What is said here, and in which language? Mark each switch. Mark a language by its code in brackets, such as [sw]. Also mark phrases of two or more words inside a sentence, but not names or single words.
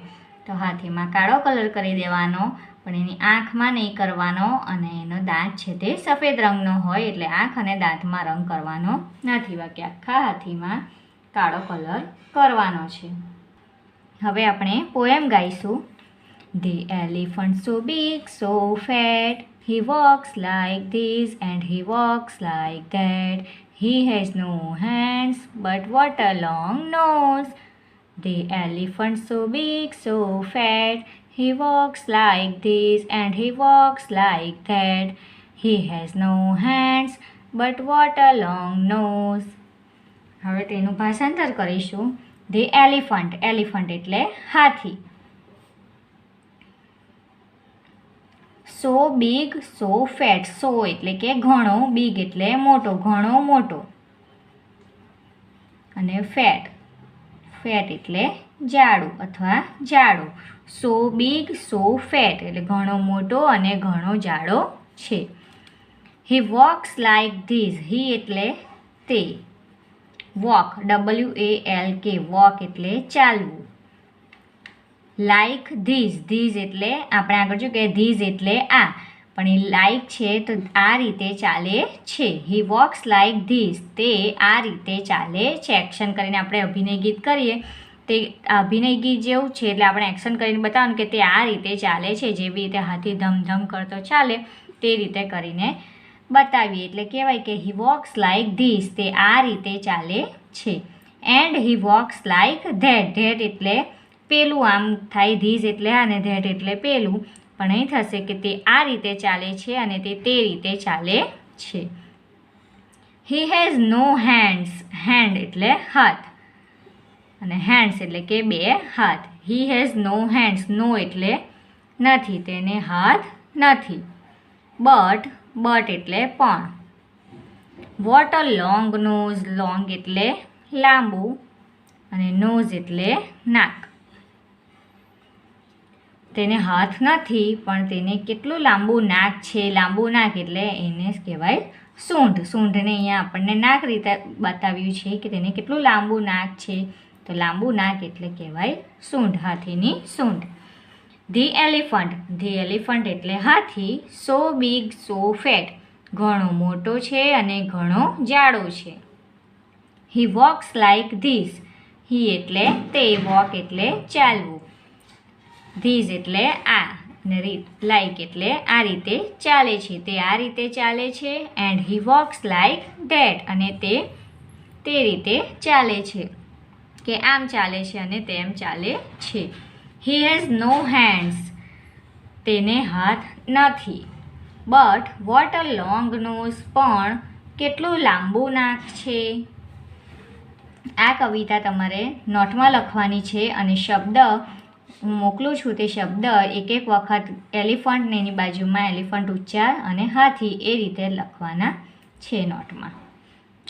[gu] તો હાથીમાં કાળો કલર કરી દેવાનો, પણ એની આંખમાં નહીં કરવાનો અને એનો દાંત છે તે સફેદ રંગનો હોય એટલે આંખ અને દાંતમાં રંગ કરવાનો નથી. બાકી આખા હાથીમાં કાળો કલર કરવાનો છે. હવે આપણે પોએમ ગાઈશું. [en] The elephant so big, so fat, he walks like this and he walks like that. He has no hands, but what a long nose. The elephant so big, so fat, he walks like this and he walks like that. He has no hands, but what a long nose. [gu] હવે તેનું ભાષાંતર કરીશું. [en] The elephant, elephant [gu] એટલે હાથી. [en] So big, so fat. [gu] So એટલે કે ઘણો, big એટલે મોટો, ઘણો મોટો. અને fat, fat એટલે જાડું અથવા જાડો. [en] So big, so fat [gu] એટલે ઘણો મોટો અને ઘણો જાડો છે. [en] He walks like this. He [gu] એટલે તે. [en] Walk, WALK, walk [gu] એટલે ચાલવું. [en] Like this, [gu] this એટલે આપણે આગળ જો કે this એટલે આ, પણ એ like છે તો આ રીતે ચાલે છે. [en] He walks like this, [gu] તે આ રીતે ચાલે છે. એક્શન કરીને આપણે અભિનય ગીત કરીએ તે અભિનય ગીત જેવું છે એટલે આપણે એક્શન કરીને બતાવવાનું કે તે આ રીતે ચાલે છે. જેવી રીતે હાથી ધમધમ કરતો ચાલે તે રીતે કરીને બતાવીએ એટલે કહેવાય કે [en] he walks like this, [gu] તે આ રીતે ચાલે છે. [en] And he walks like that, [gu] that એટલે પેલું આમ થાય, ધીસ એટલે આ અને ધેટ એટલે પેલું, પણ અહીં થશે કે તે આ રીતે ચાલે છે અને તે રીતે ચાલે છે. [en] He has no hands, [gu] hand એટલે હાથ અને hands એટલે કે બે હાથ. [en] He has no hands, no [gu] એટલે નથી, તેને હાથ નથી. But એટલે પણ. [en] What a long nose, [gu] long એટલે લાંબુ અને nose એટલે નાક. તેને હાથ નથી પણ તેને કેટલું લાંબુ નાક છે. લાંબુ નાક એટલે એને કહેવાય સૂંઢ. સૂંઢને અહીંયા આપણને નાક રીતે બતાવ્યું છે કે તેને કેટલું લાંબુ નાક છે, તો લાંબુ નાક એટલે કહેવાય સૂંઢ, હાથીની સૂંઢ. [en] The elephant [gu] એટલે હાથી. So big, so fat, ઘણો મોટો છે અને ઘણો જાડો છે. [en] He walks like this. He [gu] એટલે તે, [en] walk [gu] એટલે ચાલવું. This એટલે આ અને like એટલે આ રીતે ચાલે છે, તે આ રીતે ચાલે છે. [en] And he walks like that [gu] અને તે રીતે ચાલે છે કે આમ ચાલે છે અને તેમ ચાલે છે. [en] He has no hands, [gu] તેને હાથ નથી. [en] But what a long nose, [gu] પણ કેટલું લાંબુ નાક છે. આ કવિતા તમારે નોટમાં લખવાની છે અને શબ્દ હું મોકલું છું તે શબ્દ એક વખત એલિફન્ટ ને એની બાજુમાં એલિફન્ટ ઉચ્ચાર અને હાથી એ રીતે લખવાના છે નોટમાં.